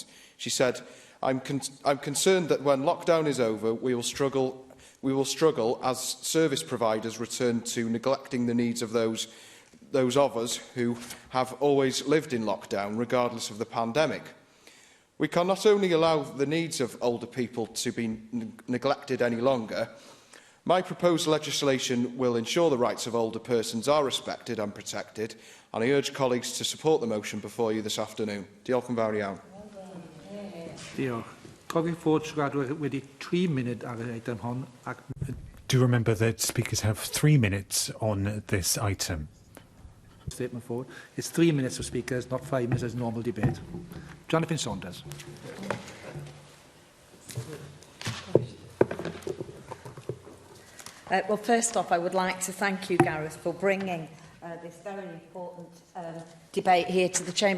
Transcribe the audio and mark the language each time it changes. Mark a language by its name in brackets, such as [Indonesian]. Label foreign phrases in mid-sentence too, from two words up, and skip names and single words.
[English] She said, I'm concerned that when lockdown is over, we will struggle as service providers return to neglecting the needs of those of us who have always lived in lockdown, regardless of the pandemic. We can not only allow the needs of older people to be neglected any longer. My proposed legislation will ensure the rights of older persons are respected and protected, and I urge colleagues to support the motion before you this afternoon. [Welsh] Diolch yn fawr iawn. Diolch. Cofiwch fod siaradwyr wedi 3 munud ar yr item hon. [English] Do remember that speakers have 3 minutes on this item. Statement forward. It's 3 minutes for speakers, not 5 minutes as normal debate. Jonathan Saunders. Well, first off, I would like to thank you, Gareth, for bringing this very important debate here to the Chamber.